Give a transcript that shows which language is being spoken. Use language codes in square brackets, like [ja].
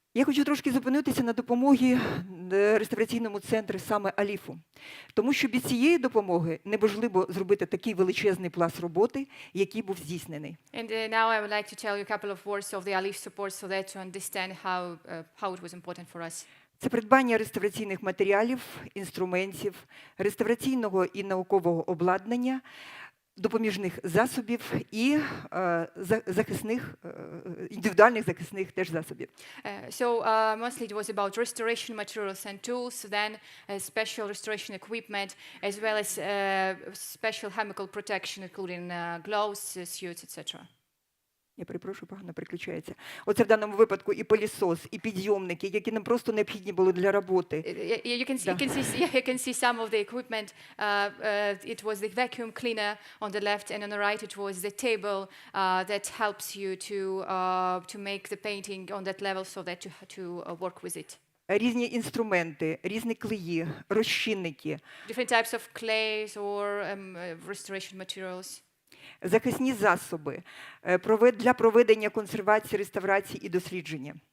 [uk] Я хочу трошки зупинитися на допомогі реставраційному центру саме ALIPH. Тому що без цієї допомоги неможливо зробити такий величезний пласт роботи, який був здійснений. [en] And now I would like to tell you a couple of words of the ALIPH support, so that to understand how it was important for us. [uk] Це придбання реставраційних матеріалів, інструментів, реставраційного і наукового обладнання, допоміжних засобів і захисних, індивідуальних захисних теж засобів. [en] Mostly it was about restoration materials and tools, then special restoration equipment, as well as special chemical protection, including gloves, suits, etc. [uk] Я перепрошую, погано переключається. Оце в даному випадку і пилісос, і підйомники, які нам просто необхідні були для роботи. [en] You can see some of the equipment. It was the vacuum cleaner on the left, and on the right it was the table that helps you to make the painting on that level so that to work with it. [uk] Різні інструменти, різні клеї, розчинники. [en] Different types of clays or restoration materials. [uk] Захисні засоби для проведення консервації, реставрації і дослідження.